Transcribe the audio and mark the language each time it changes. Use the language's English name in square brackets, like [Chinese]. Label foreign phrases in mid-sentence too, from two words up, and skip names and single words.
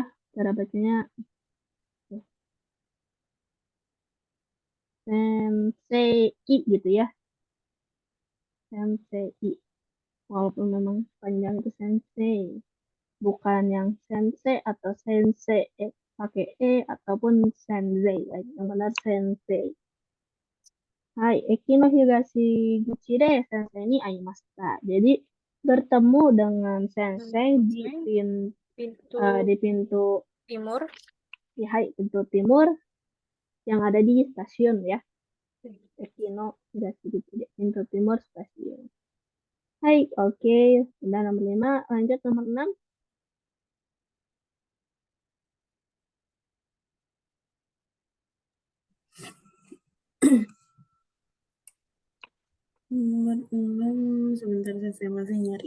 [Indonesian] Cara bacanya sensei gitu ya. Sensei. Walaupun memang panjang itu sensei. Bukan yang sensei atau sensei pakai ataupun sensei. Yang benar sensei. [Japanese] はい、駅の東口で先生に会いました. [Indonesian] Jadi bertemu dengan sensei Sensei. Pintu di pintu timur. hai, pintu timur yang ada di stasiun ya. [Japanese] 駅の東口で [Indonesian] pintu timur stasiun. Hai, oke. Sudah nomor 5. Lanjut nomor 6. Nomor 6, sebentar saya masih nyari.